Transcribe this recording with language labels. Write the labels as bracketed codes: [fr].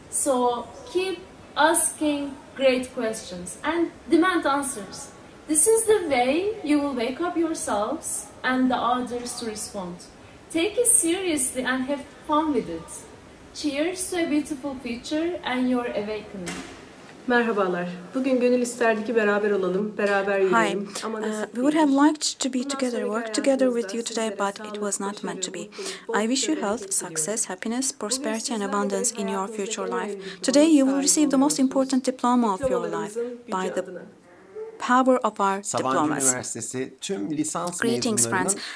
[en] So keep asking great questions and demand answers. This is the way you will wake up yourselves and the others to respond. Take it seriously and have fun with it. Cheers to a beautiful future and your awakening. [tr] Merhabalar. Bugün gönül isterdi ki beraber olalım, beraber yürüyelim. [en] We would have liked to be together, work together with you today, but it was not meant to be. I wish you health, success, happiness, prosperity and abundance in your future life. Today you will receive the most important diploma of your life by the power of our diplomas. Greetings, friends.